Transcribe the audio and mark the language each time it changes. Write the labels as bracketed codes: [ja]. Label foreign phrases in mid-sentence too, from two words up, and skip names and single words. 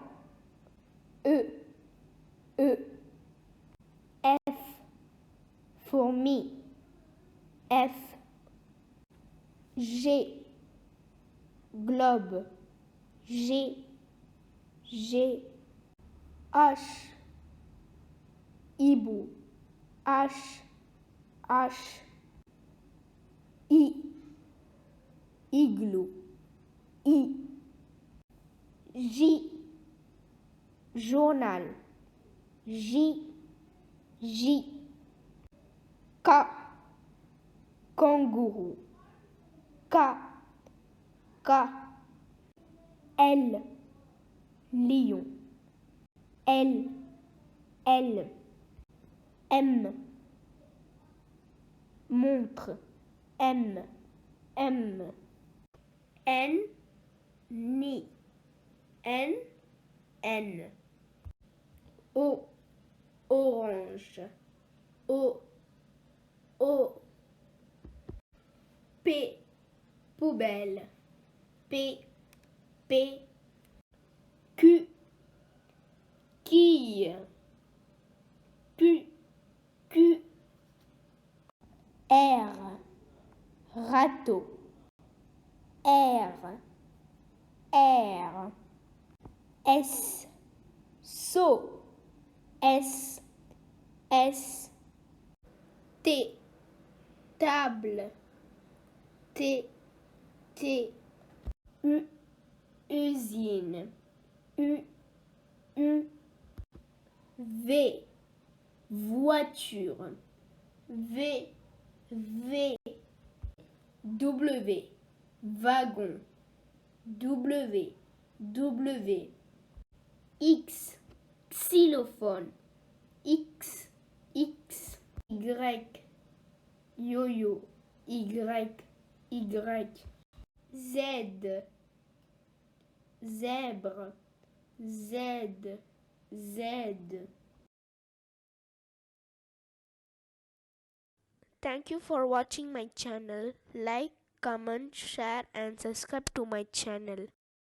[fr] E. E. F. Fourmi. F. G. Globe. G. G. H. Hibou. H. H. I. Igloo. I. J. Journal. J. J. K. Kangourou. K. K. L. Lion. L. L. M. Montre. M. M. N. Ni. N. N. O. Orange. O. O. P. Poubelle. P. P. Q. Quille. Q. Q. R. Râteau. R. R. S. Seau. S. S. T. Table. T. T. U. Usine. U. U. V. Voiture. V. V. W. Wagon. W. W. X. Xylophone. X. X. Y. Yo-yo. Y. Y. Z. Zèbre. Z. Z. [en] Thank you for watching my channel. Like, comment, share and subscribe to my channel.